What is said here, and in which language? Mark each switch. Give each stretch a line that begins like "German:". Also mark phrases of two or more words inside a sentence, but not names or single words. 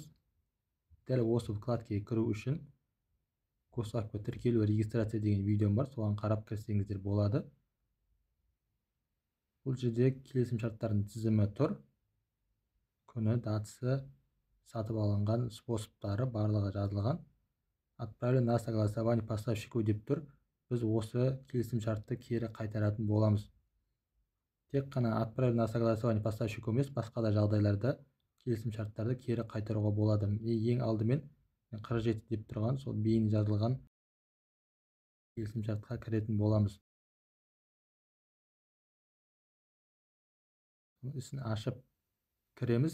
Kazakh: Дәл осы вкладкаға кіру үшін қосақпа тіркелу регистрация деген видеом бар, соған қарап кірсеңіздер болады. Бұл жерде келісім шарттардың тізімі тұр. Күні, датасы, сатып алынған способтары барлығы жазылған.
Russian: Отправлен на согласование поставщику
Kazakh: деп тұр. Біз осы келісім шартты кері қайтаратын боламыз. Тек қана
Russian: отправлен на согласование поставщику
Kazakh: емес, басқа да жағдайларда келісім шарттарды кері қайтаруға болады. Ең алдымен 47 деп тұрған сол бейін жазылған келісім шартқа кіретін боламыз. Ісін ашып кіреміз.